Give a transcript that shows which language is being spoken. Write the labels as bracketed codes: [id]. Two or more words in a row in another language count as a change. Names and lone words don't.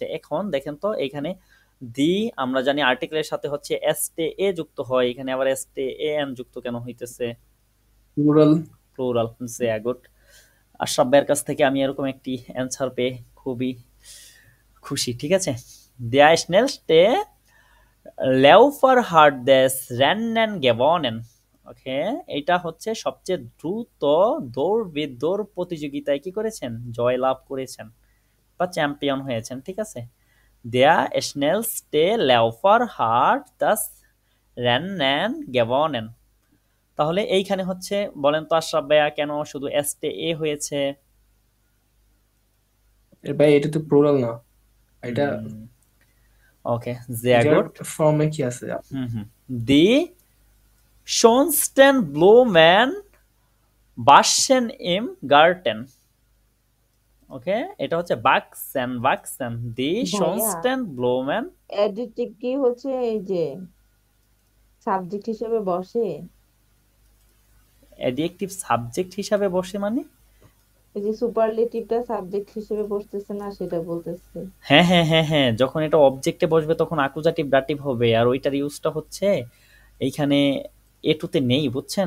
[bn] এখন দেখেন তো এখানে দি আমরা জানি আর্টিকেলের সাথে হচ্ছে এসটে এ যুক্ত হয়, এখানে আবার এসটে এ এন যুক্ত কেন হইতেছে, প্লুরাল। প্লুরাল। [de] sehr gut, [bn] আশরাফ ভাইয়ের কাছ থেকে আমি এরকম একটি অ্যান্সার পেয়ে খুবই খুশি, ঠিক আছে। [de] Der schnellste Läufer hat des Rennen gewonnen. [bn] ওকে, এটা হচ্ছে সবচেয়ে দ্রুত দৌড় প্রতিযোগিতায় কি করেছেন, জয় লাভ করেছেন বা চ্যাম্পিয়ন হয়েছেন, ঠিক আছে। [de] Der schnellste Läufer hat das Rennen gewonnen. [bn] তাহলে এইখানে হচ্ছে বলেন তো আশরাফ ভাইয়া কেন শুধু এসটে এ হয়েছে? ভাই এটা তো প্লুরাল না, এটা ওকে, sehr এটার [de] gut. [bn] ফর্মে কি আছে? [de] Die schönsten Blumen wachsen im Garten. [bn] ওকে, এটা হচ্ছে [de] wachsen, wachsen. Die [bn] ভাইয়া [de] schönsten Blumen. [bn] অ্যাডজেক্টিভ কি হচ্ছে এই যে সাবজেক্ট হিসেবে বসে? অ্যাডজেক্টিভ সাবজেক্ট হিসাবে বসে মানে? এই যে সুপারলেটিভটা সাবজেক্ট হিসেবে বসতেছে না, সেটা বলতেছে। হ্যাঁ হ্যাঁ হ্যাঁ হ্যাঁ, যখন এটা অবজেক্টে বসবে তখন অ্যাকুজাটিভ ডাটিভ হবে, আর ওইটার ইউজটা হচ্ছে এইখানে এ টুতে নেই, বুঝছেন?